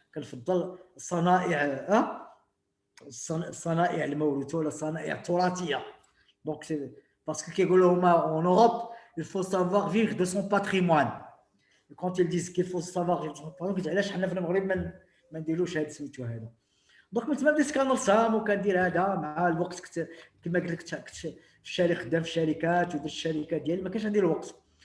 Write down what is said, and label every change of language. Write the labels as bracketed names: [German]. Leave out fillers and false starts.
[Arabic] كنفضل الصنائع الموروثه ولا الصنائع التراثيه. دونك باسكو كيقولوا هما اون اوروب [French] il faut savoir vivre de son patrimoine. quand ils disent qu'il faut savoir vivre de son patrimoine، [Arabic] علاش حنا في المغرب ما نديروش هذا سميتو هذا. دونك من تما بديت كنرسم وكندير هذا. مع الوقت كنت كما قلت لك كنت في الشركه، خدام في الشركات ودرت الشركات ديالي، ما كانش عندي الوقت.